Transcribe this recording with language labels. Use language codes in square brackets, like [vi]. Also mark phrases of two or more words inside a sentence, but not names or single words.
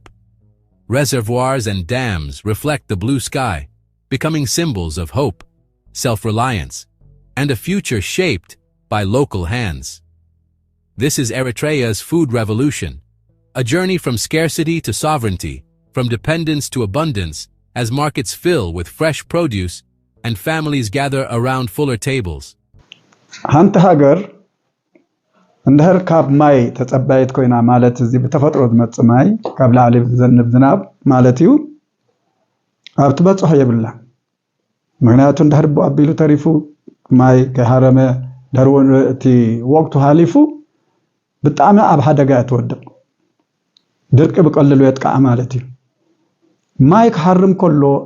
[en] Reservoirs and dams reflect the blue sky, becoming symbols of hope, self-reliance, and a future shaped by local hands. This is Eritrea's food revolution, a journey from scarcity to sovereignty, from dependence to abundance, as markets fill with fresh produce and families gather around fuller tables. [ti] ሓንቲ ሃገር እንድሕር ካብ ማይ ተጸባይት ኮይና ማለት እዚ ብተፈጥሮ ዝመጽእ ማይ ካብ ላዕሊ ዝዘንብ ዝናብ ማለት እዩ ኣብ ትበጽሖ የብላ ምክንያቱ እንድሕር ኣቢሉ ተሪፉ ማይ ከሃረመ ደርወን እቲ ወቅቱ ሃሊፉ ብጣዕሚ ኣብ ሓደጋ ትወድቕ ድርቂ ብቀልሉ የጥቃዕ ማለት እዩ ማይ ክሃርም ከሎ